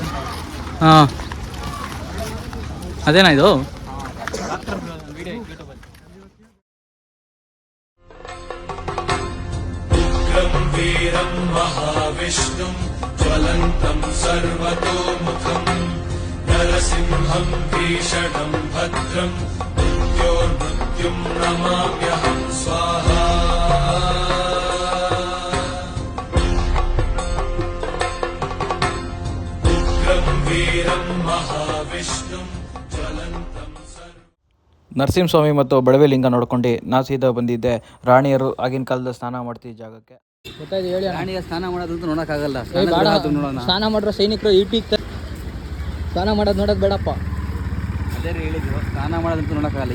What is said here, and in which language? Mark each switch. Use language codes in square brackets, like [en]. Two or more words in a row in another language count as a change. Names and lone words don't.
[kn] ಹಾಂ, ಅದೇನಾ ಇದು? [sa] वीरं महाविष्णुं ज्वलन्तं सर्वतोमुखं नरसिंहं भीषणं भद्रं मृत्योर्मृत्युं नमाम्यहं स्वाहा. उग्रं वीरं महाविष्णुं ज्वलन्तं [kn] ನರಸಿಂಹಸ್ವಾಮಿ ಮತ್ತು ಬಡವಿಲಿಂಗ ನೋಡ್ಕೊಂಡು ನಾ ಸೀದಾ ಬಂದಿದ್ದೆ ರಾಣಿಯರು ಆಗಿನ ಕಾಲದ ಸ್ನಾನ ಮಾಡ್ತಿದ್ದ ಜಾಗಕ್ಕೆ. ಗೊತ್ತಾಯ್ತು ಹೇಳಿ. ರಾಣಿಯ ಸ್ನಾನ ಮಾಡೋದಂತೂ ನೋಡೋಕ್ಕಾಗಲ್ಲ. ಸ್ನಾನ ಮಾಡಿರೋ ಸೈನಿಕರು ಈಟಿಗೆ ಸ್ನಾನ ಮಾಡೋದು ನೋಡೋದು ಬೇಡಪ್ಪ. ಅದೇ ಹೇಳಿದ್ರು, ಸ್ನಾನ ಮಾಡೋದಂತೂ ನೋಡೋಕ್ಕಾಗಲ್ಲ.